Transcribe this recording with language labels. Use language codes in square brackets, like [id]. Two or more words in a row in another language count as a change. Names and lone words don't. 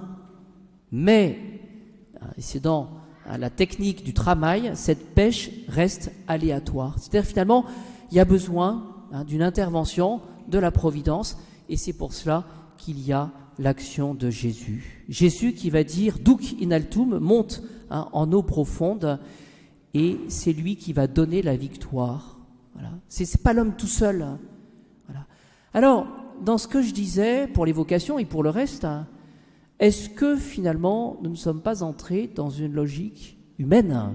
[fr] Mais, c'est dans la technique du tramail, cette pêche reste aléatoire. C'est-à-dire finalement, il y a besoin d'une intervention de la providence, et c'est pour cela qu'il y a l'action de Jésus. Jésus qui va dire « [la] Duc in altum », [fr] monte en eau profonde, et c'est lui qui va donner la victoire. Voilà. C'est pas l'homme tout seul. Voilà. Alors, dans ce que je disais, pour les vocations et pour le reste, est-ce que finalement nous ne sommes pas entrés dans une logique humaine?